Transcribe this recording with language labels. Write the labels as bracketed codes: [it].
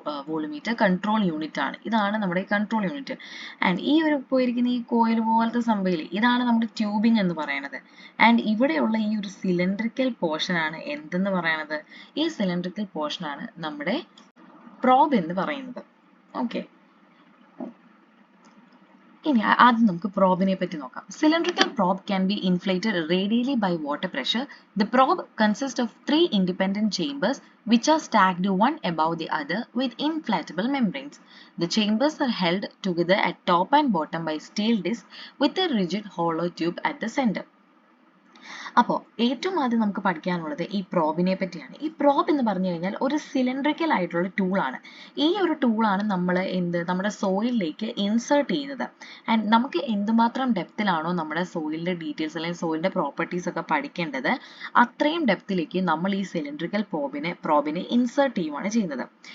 [ml] വോളിമീറ്റർ control unit ആണ്. ഇതാണ് നമ്മുടെ കൺട്രോൾ യൂണിറ്റ്. ആൻഡ് ഈ ഒരു പോയിരിക്കുന്ന ഈ കോയിൽ പോലത്തെ സംഭവമില്ലേ, ഇതാണ് നമ്മുടെ ട്യൂബിംഗ് എന്ന് പറയുന്നത്. ആൻഡ് ഇവിടെയുള്ള ഈ ഒരു സിലിണ്ടറിക്കൽ പോർഷൻ ആണ് എന്തെന്ന് പറയുന്നത്, ഈ സിലിണ്ടറിക്കൽ പോർഷൻ ആണ് നമ്മുടെ പ്രോബ് എന്ന് പറയുന്നത്. ഓക്കെ, ഇനി ആദ്യം നമുക്ക് പ്രോബിനെ പറ്റി നോക്കാം. [en] Cylindrical probe can be inflated radially by water pressure. The probe consists of 3 independent chambers which are stacked one above the other with inflatable membranes. The chambers are held together at top and bottom by steel disc with a rigid hollow tube at the center. [ml] അപ്പോൾ ഏറ്റവും ആദ്യം നമുക്ക് പഠിക്കാനുള്ളത് ഈ പ്രോബിനെ പറ്റിയാണ്. ഈ probe എന്ന് പറഞ്ഞു കഴിഞ്ഞാൽ ഒരു സിലിണ്ടറിക്കൽ ആയിട്ടുള്ള ടൂളാണ്. ഈ ഒരു ടൂളാണ് നമ്മൾ നമ്മുടെ സോയിലിലേക്ക് ഇൻസേർട്ട് ചെയ്യുന്നത്. ആൻഡ് നമുക്ക് എന്തുമാത്രം ഡെപ്തിലാണോ നമ്മുടെ സോയിലിന്റെ ഡീറ്റെയിൽസ് അല്ലെങ്കിൽ സോയിലിന്റെ പ്രോപ്പർട്ടീസ് ഒക്കെ പഠിക്കേണ്ടത്, അത്രയും ഡെപ്തിലേക്ക് നമ്മൾ ഈ സിലിണ്ടറിക്കൽ പ്രോബിനെ ഇൻസേർട്ട് ചെയ്യുവാണ് ചെയ്യുന്നത്.